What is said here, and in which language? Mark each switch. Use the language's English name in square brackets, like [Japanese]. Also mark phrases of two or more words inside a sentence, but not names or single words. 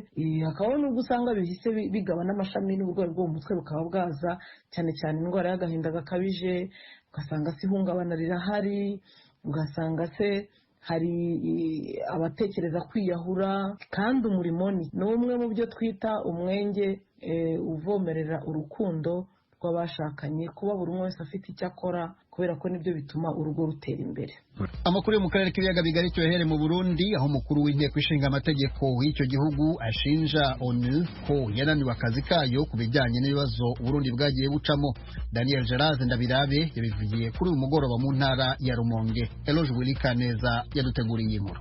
[Kinyarwanda] Hakabaho n'ubwo usanga bihise bigaba n'amashami n'uburwayi bwo mu mutwe bukaba bwaza, cyane cyane indwara y'agahinda gakabije, ugasanga se ihungabana rirahari, ugasanga se hari abatekereza kwiyahura. Kandi umurimo ni umwe mu byo twita umwenge uvomerera urukundo rw'abashakanye, kuba buri umwe wese afite icyo akora, kubera ko nibyo bituma urugo rutera imbere. Amakuru yo mu karere k'ibiyaga bigari cyohere mu Burundi, aho umukuru w'inteko ishinga amategeko w'icyo gihugu ashinja ONU ko yananiwe akazi kayo ku bijyanye n'ibibazo Burundi bwagiye bucamo. Daniel Gerard Ndabirabe yabivugiye kuri uyu mugoroba mu ntara ya Rumonge. Eloge Wilikaneza yaduteguriye inkuru.